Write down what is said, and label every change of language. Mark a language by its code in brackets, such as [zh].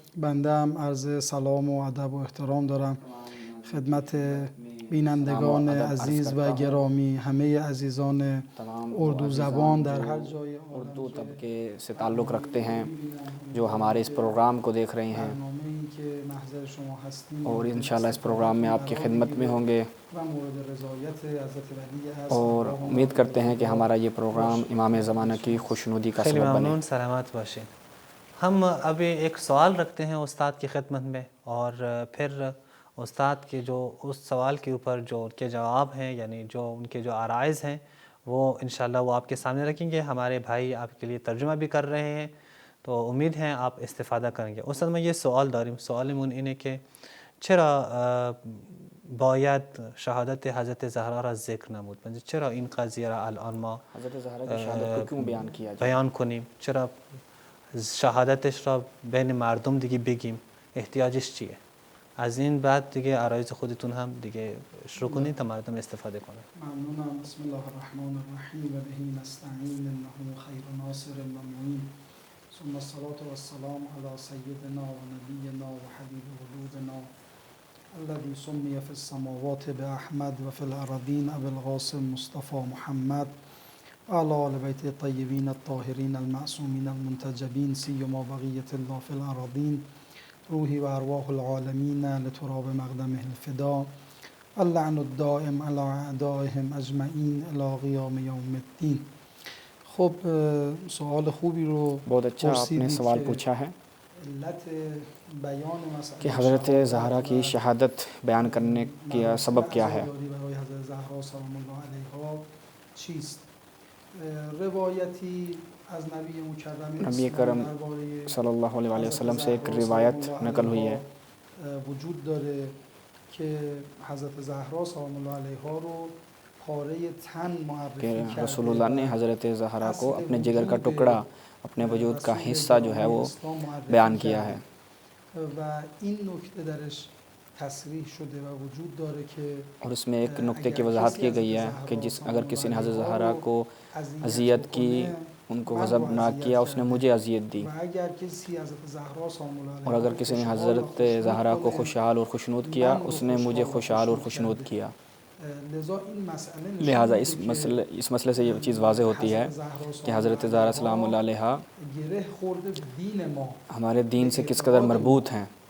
[fa] بنده هم عرض سلام و ادب و احترام دارم خدمت بینندگان عزیز و گرامی، همه عزیزان اردو زبان در هر جای [ur] اردو طبقے سے تعلق رکھتے ہیں جو ہمارے اس پروگرام کو دیکھ رہے ہیں، [fa] برنامه‌ای که محضر شما هستیم [ur] اور انشاءاللہ اس پروگرام میں آپ کی خدمت میں ہوں گے، [fa] و مورد رضایت حضرت ولی عصر [ur] اور امید کرتے ہیں کہ ہمارا یہ پروگرام امام زمانہ کی خوشنودی کا [fa] خیلی [ur] سبب بنے۔ ممنون، سلامت باشیں۔ ہم ابھی ایک سوال رکھتے ہیں استاد کی خدمت میں، اور پھر استاد کے جو اس سوال کے اوپر جو ان کے جواب ہیں، یعنی جو ان کے جو آرائز ہیں، وہ انشاءاللہ وہ آپ کے سامنے رکھیں گے۔ ہمارے بھائی آپ کے لیے ترجمہ بھی کر رہے ہیں، تو امید ہے آپ استفادہ کریں گے۔ استاد میں یہ سوال داریم، [fa] سوالمون اینه که چرا باید شهادت حضرت زهرا را ذکر نمود؟ چرا این قضیه را الان ما [ur] حضرت زہرا کی شہادت کو کیوں بیان کیا جائے؟ [fa] بیان کنیم؟ چرا شهادتش را بین مردم دیگه بگیم؟ احتیاجش چیه؟ از این بعد دیگه عرایض خودتون هم دیگه شروع کنید تا مردم استفاده کنن. ممنونم. [ar] بسم الله الرحمن الرحیم و به نستعین انه خیر ناصر و معین. ثم الصلاة والسلام على سيدنا ونبينا وحبيب قلوبنا الذي سمي في السماوات بأحمد وفي الأراضين أبي القاسم مصطفى محمد وعلى آل بيته الطيبين الطاهرين المعصومين المنتجبين سيما بقية الله في الأراضين روحي وأرواح العالمين لتراب مقدمه الفداء اللعن الدائم على أعدائهم أجمعين إلى قيام يوم الدين. [fa] خب سوال خوبی رو [ur] بہت اچھا آپ نے سوال پوچھا ہے [fa] علت بیان [ur] کہ حضرت زہرا کی شہادت بیان کرنے کا سبب کیا ہے. [fa] برای حضرت زهرا سلام الله علیها چیست؟ روایتی از نبی مکرم [ur] نبی کرم صلی اللہ علیہ وسلم سے ایک روایت نقل ہوئی ہے [fa] وجود داره که حضرت زهرا سلام الله علیها رو پاره تن معرفی [ur] کہ [fa] کرده [ur] رسول اللہ نے حضرت زہرا کو اپنے جگر کا ٹکڑا، اپنے وجود کا حصہ جو ہے وہ بیان کیا ہے. [fa] و این نکته درش تصریح شده و وجود داره که [ur] اور اس میں ایک نقطے کی وضاحت کی گئی ہے کہ اگر کسی نے حضرت زہرا کو اذیت کی، ان کو غضبناک کیا، اس نے مجھے اذیت دی. [fa] و اگر کسی حضرت زهرا سلام الله علیها [ur] اور اگر کسی نے حضرت زہرا کو خوشحال اور خوشنود کیا، اس نے مجھے خوشحال اور خوشنود کیا. [fa] لذا این مسئله [ur] لہٰذا اس مسئلے سے یہ چیز واضح ہوتی ہے کہ حضرت زہرا سلام اللہ علیہا [fa] گره خورده به دین ما. [ur] ہمارے دین سے کس قدر مربوط ہیں.